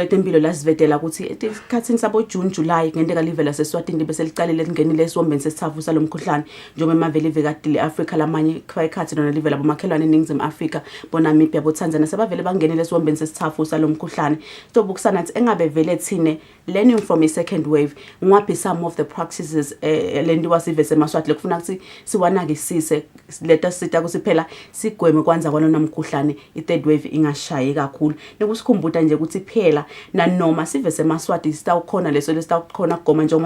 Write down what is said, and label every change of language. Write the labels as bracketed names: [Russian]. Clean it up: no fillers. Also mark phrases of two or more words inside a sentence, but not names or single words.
[Swati] letempilo lasivetela ukuthi esikhathini sabo June July ngendeka live lase-Eswatini bese licalile lingenile esiwombeni sesithafu salomkhuhlane njengoba emaveli vekati le-Africa lamanye khayikhathi nona live labo makhelwane eNingizimu Afrika boNamibia boTanzania sebavele bangenile esiwombeni sesithafu salomkhuhlane sobukisana ukuthi engabe vele thine [English] learning from a second wave [Swati] ngwaphi [English] some of the practices [Swati] lendiwa sive semaswati lekufuna ukuthi siwanakisise leta sita kusiphela sigweme kwanza kwalona mkhuhlane i- [English] third wave [Swati] ingashayi kakhulu nekusikhumbuta nje ukuthi phela nanoma sive semaswati sitawukhona leso lesitawukhona kugoma njengoba